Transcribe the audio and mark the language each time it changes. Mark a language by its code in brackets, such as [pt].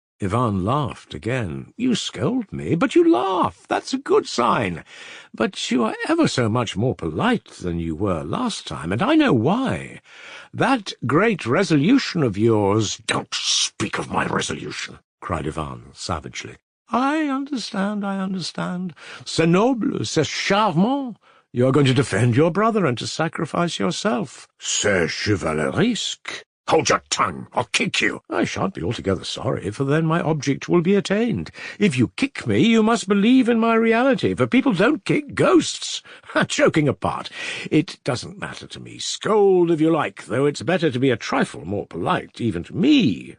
[en] Ivan laughed again. You scold me, but you laugh. That's a good sign. But you are ever so much more polite than you were last time, and I know why. That great resolution of yours— Don't speak of my resolution, cried Ivan savagely. I understand. [fr] C'est noble, c'est charmant. [en] You are going to defend your brother and to sacrifice yourself. [fr] C'est chevaleresque. [en] Hold your tongue, I'll kick you. I shan't be altogether sorry, for then my object will be attained. If you kick me, you must believe in my reality, for people don't kick ghosts. Joking apart, it doesn't matter to me. Scold if you like, though it's better to be a trifle more polite, even to me.